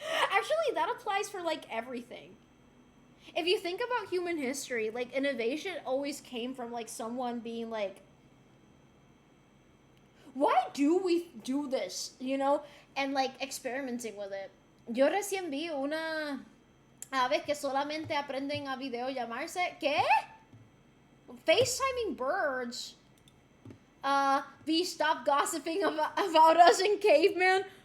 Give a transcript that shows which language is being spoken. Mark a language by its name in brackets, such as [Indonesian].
[English] Actually, that applies for, like, everything. If you think about human history, like, innovation always came from, like, someone being like, why do we do this, you know? And, like, experimenting with it. [Spanish] Yo recién vi una aves que solamente aprenden a video llamarse, ¿qué? [English] FaceTiming birds. V, stop gossiping about us in caveman.